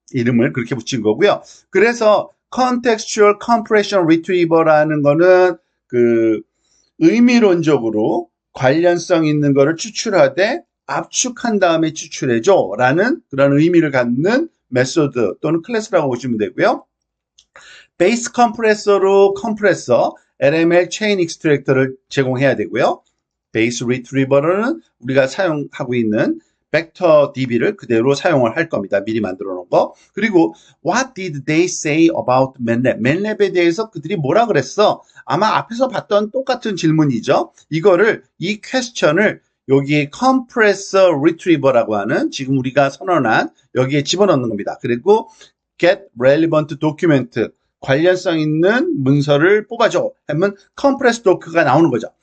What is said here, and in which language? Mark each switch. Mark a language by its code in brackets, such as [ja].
[ko] 이름을 그렇게 붙인 거고요. 그래서 contextual compression retriever라는 거는 의미론적으로 관련성 있는 거를 추출하되 압축한 다음에 추출해줘 라는 그런 의미를 갖는 메소드 또는 클래스라고 보시면 되고요. 베이스 컴프레서로 컴프레서 LML 체인 익스트랙터를 제공해야 되고요. 베이스 리트리버는 우리가 사용하고 있는 벡터 DB를 그대로 사용을 할 겁니다. 미리 만들어 놓은 거. [en] 그리고 What did they say about MATLAB? [ko] MATLAB에 대해서 그들이 뭐라 그랬어? 아마 앞에서 봤던 똑같은 질문이죠. 이 퀘스천을 여기 compressor retriever라고 하는 지금 우리가 선언한 여기에 집어넣는 겁니다. 그리고 get relevant document 관련성 있는 문서를 뽑아줘 하면 compress doc가 나오는 거죠.